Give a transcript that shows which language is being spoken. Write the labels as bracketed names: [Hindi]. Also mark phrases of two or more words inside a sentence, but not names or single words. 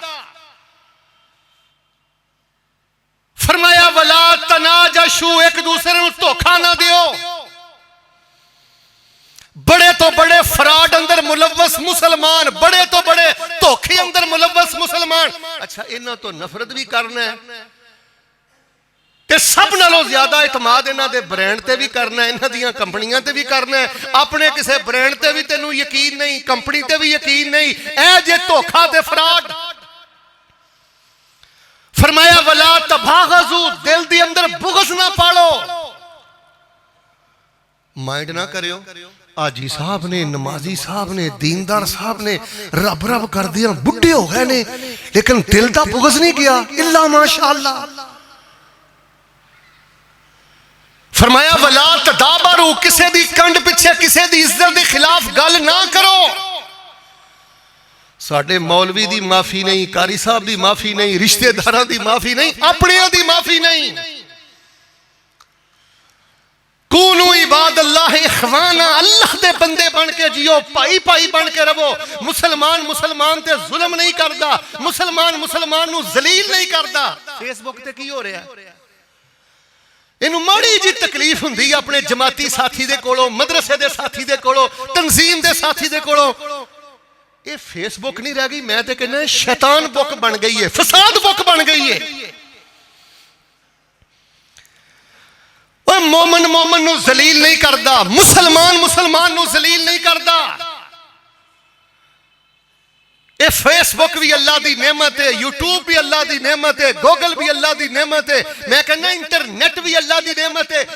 [Punjabi] فرمایا [Arabic] ولا تناجشو, [Punjabi] ایک دوسرے نو دھوکا نہ دیو. بڑے تو بڑے فراڈ اندر ملوث مسلمان, بڑے تو بڑے دھوکے اندر ملوث مسلمان. اچھا انہاں تو نفرت بھی کرنا ہے, تے سب نالوں زیادہ اعتماد انہاں دے برینڈ تے بھی کرنا ہے, انہاں دیاں کمپنیاں تے بھی کرنا ہے. اپنے کسے برینڈ تے بھی تینوں یقین نہیں, کمپنی تے بھی یقین نہیں, اے جے دھوکا تے فراڈ. [Arabic] فرمایا ولا تباغضوا, [Punjabi] دل دی اندر بغض نہ پالو. مائنڈ نہ کریو آجی صاحب نے, نمازی صاحب نے, دیندار صاحب نے رب رب کر دیا, بڑھے ہو گئے نے, لیکن دل دا بغض نہیں کیا [Arabic] اللہ ماشاءاللہ. فرمایا ولا تدابروا, [Punjabi] کسے دی کنڈ پچھے کسے دی عزت دی خلاف گل نہ کرو. ساڑھے مولوی دی معافی نہیں, قاری صاحب دی معافی نہیں, رشتہ داراں دی معافی نہیں, اپنے دی معافی نہیں. [Arabic] کونو عباد اللہ اخوانا, [Punjabi] اللہ دے بندے بن کے جیو, پائی پائی بن کے رہو. مسلمان مسلمان تے ظلم نہیں کردا, مسلمان مسلمان نو ذلیل نہیں کردا. فیس بک تے کی ہو رہا ہے, انہوں ماڑی جی تکلیف ہوندی اپنے جماعتی ساتھی دے کولو, مدرسے دے ساتھی دے کولو, تنظیم دے ساتھی دے کولو. یہ فیس بک نہیں رہ گئی, میں تے کہنا شیطان بک بن گئی ہے, فساد بک بن گئی ہے. مومن مومن نو ذلیل نہیں کردا, مسلمان مسلمان نو ذلیل نہیں کردا. اے فیس بک بھی اللہ دی نعمت ہے, یوٹیوب بھی اللہ دی نعمت ہے, گوگل بھی اللہ دی نعمت ہے, میں کہنا انٹرنیٹ بھی اللہ دی نعمت ہے.